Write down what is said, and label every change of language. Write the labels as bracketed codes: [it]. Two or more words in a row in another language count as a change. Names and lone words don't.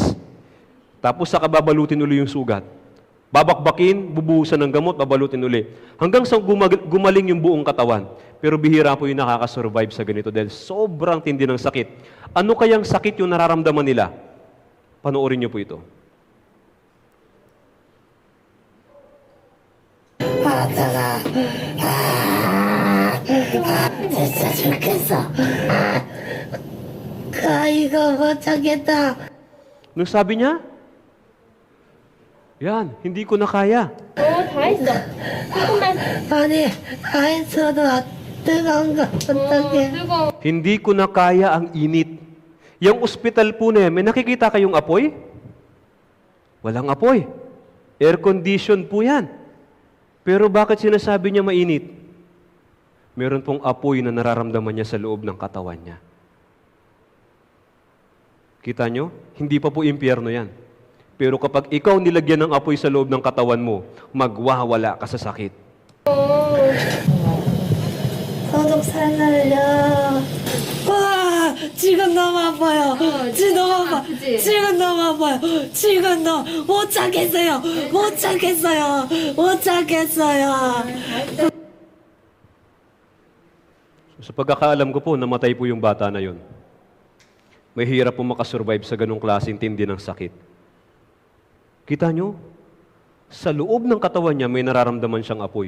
[tl] Tapos saka babalutin uli yung sugat. Babakbakin, bubuhusan ng gamot, babalutin uli. Hanggang sa gumaling yung buong katawan. Pero bihira po yung nakakasurvive sa ganito dahil sobrang tindi ng sakit. Ano kayang sakit yung nararamdaman nila? Panoorin niyo po ito. [ko] 진짜 좋겠어. 가위가 못 참겠다. [tl] Nung sabi niya, yan, hindi ko na kaya. [ko] 다 했어. 조금만. 아니, 다 했어도 뜨거운 거 어떡해. 뜨거워. [tl] Hindi ko na kaya ang init. Yung ospital po na yan, may nakikita kayong apoy? Walang apoy. [en] Air condition [tl] po yan. Pero bakit sinasabi niya mainit? Meron pong apoy na nararamdaman niya sa loob ng katawan niya. Kita nyo? Hindi pa po impyerno yan. Pero kapag ikaw nilagyan ng apoy sa loob ng katawan mo, magwawala ka sa sakit. [ko] 소독 살살려. 와, 지금 너무 아파요. 지금 너무 아파. 지금 너무 아파요. 지금 못 참겠어요. 못 참겠어요. 못 참겠어요. [tl] Sa pagkakaalam ko po, namatay po yung bata na yun. Mahirap po makasurvive sa ganong klaseng tindi ng sakit. Kita nyo? Sa loob ng katawan niya, may nararamdaman siyang apoy.